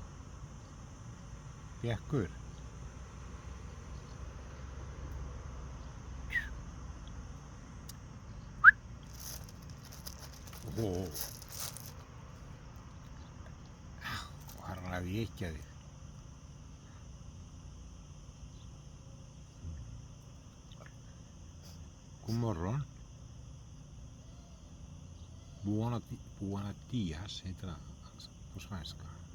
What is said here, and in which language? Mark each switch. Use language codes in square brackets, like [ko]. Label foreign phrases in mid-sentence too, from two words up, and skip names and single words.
[is] Bjekkur. Ó. Og hann er að vekja þig. [sv] God morgon. [es] Buenos días [sv] heter det på svenska.